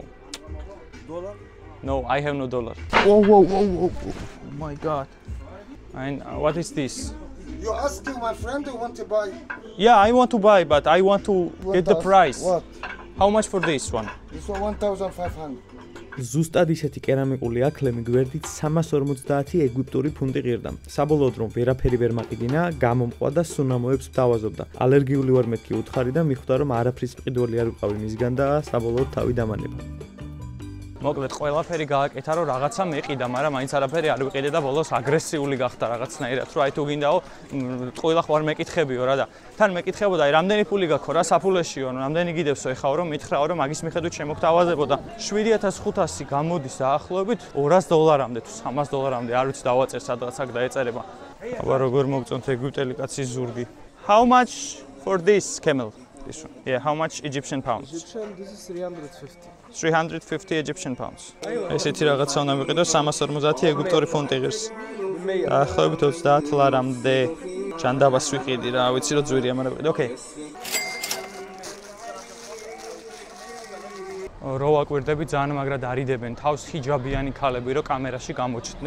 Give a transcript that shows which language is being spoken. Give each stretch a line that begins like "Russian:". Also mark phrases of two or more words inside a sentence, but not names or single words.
English: Dollar? No, I have no dollar. Whoa, whoa, whoa, whoa. Oh my god. And what is this? You asking my friend who want to buy? Yeah, I want to buy, but I want to get the price. What? How much for this one? This one 1,500.
Georgian: ზუსტად ისეთი კერამიკული აქლემი გვერდით 350 ეგვიპტური ფუნტი ღირდა. საბოლოოდ რომ ვერაფერი ვერ მაყიდინა, გამომყვა და სუნამოებს ვთავაზობდა. ალერგიული ვარ მეთქი უთხარი და მიხვდა რომ არაფრის მყიდველი არ ვიყავი მისგან და საბოლოოდ თავი დამანება. მოკლედ ყველაფერი გააკეთა რომ რაღაცა მეყიდა, მაგრამ მაინც არაფერი არ ვიყიდე და ბოლოს აგრესიული გახდა რაღაცნაირად. რომ აი თუ გინდაო, ყველა ხوار მეკითხებიო რა და თან მეკითხებოდა, აი რამდენი ფული გაქვს რა საფულეშიო, რამდენი გიდევსო ეხაო რომ მითხრაო რომ მაგის მიხედვით შემოგთავაზებოდა. 7500 გამოდის დაახლოებით $200-მდე თუ $300-მდე, არ ვიცი დავაწერ სადღაც აქ დაეწერება. აბა როგორ მოგწონთ ეგვიპტელი კაცის ზურგი.
English: How much for this camel? This one. Yeah, how much Egyptian pounds? Egyptian, this is 350. 350 Egyptian pounds.
Georgian: ესეთი რაღაცა უნდა ვიყიდო 350 ეგვიპტური ფუნტი ღირს. დაახლოებით 30 ლარამდე ჯანდაბას ვიყიდი რა, ვიცი რომ ძვირია, მაგრამ ვიყიდე.
English: Okay.
Georgian: რო ვაკვირდები ძალიან მაგრად არიდებენ თავს ჰიჯაბიანი ქალები რომ კამერაში გამოჩნდნენ.